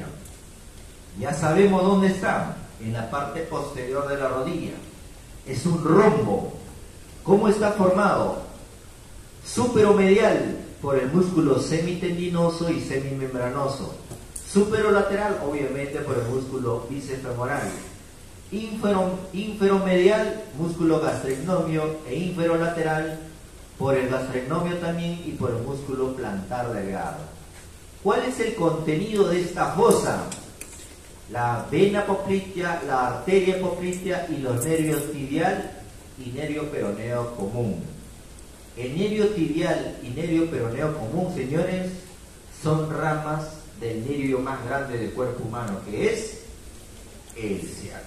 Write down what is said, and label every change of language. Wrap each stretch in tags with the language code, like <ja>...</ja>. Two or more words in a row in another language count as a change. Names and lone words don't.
<es>Ya sabemos dónde está, en la parte posterior de la rodilla. Es un rombo. ¿Cómo está formado? Superomedial por el músculo semitendinoso y semimembranoso. Superolateral, obviamente, por el músculo bíceps femoral. Inferomedial, músculo gastrocnemio, e inferolateral por el gastrocnemio también y por el músculo plantar delgado. ¿Cuál es el contenido de esta fosa? La vena poplitea, la arteria poplitea y los nervios tibial y nervio peroneo común. El nervio tibial y nervio peroneo común, señores, son ramas del nervio más grande del cuerpo humano, que es el ciático.</es>